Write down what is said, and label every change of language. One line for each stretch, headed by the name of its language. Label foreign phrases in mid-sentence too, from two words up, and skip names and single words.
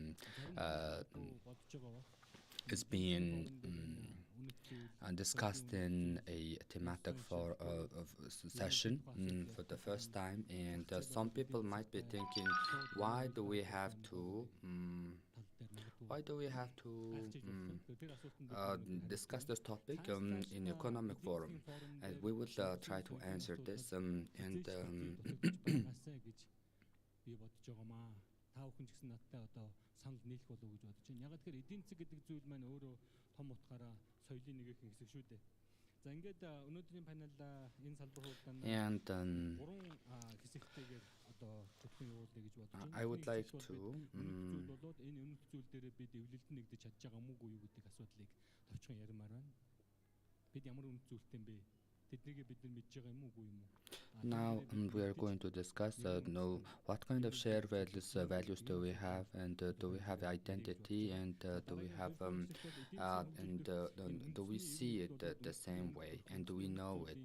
English: is being discussed in a thematic session for the first time, and some people might be thinking, why do we have to discuss this topic in Economic Forum? And we will try to answer this
Mongolian: та бүхэн ч гэсэн надтай одоо санал нийлэх болов уу гэж бодож байна. Ягаад гэхээр эдийн засаг гэдэг зүйл маань өөрөө том утгаараа соёлын нэгэн хэсэг шүү дээ. За ингээд өнөөдрийн панел энэ салбар хуралдаанд гурван хэсэгтэйгээр одоо хөтлөн явуулъя гэж бодож байна.
English: I would like to
Mongolian: зүйл болоод энэ өмнөх зүйл дээрээ бид эвлэлдэн нэгдэж чадж байгаа мүү юу гэдэг асуудлыг товчхон ярмаар байна. Бид ямар үнэт зүйлтэй юм бэ?
English: Now we are going to discuss what kind of shared values do we have, and do we have identity, and do we have do we see it the same way, and do we know it?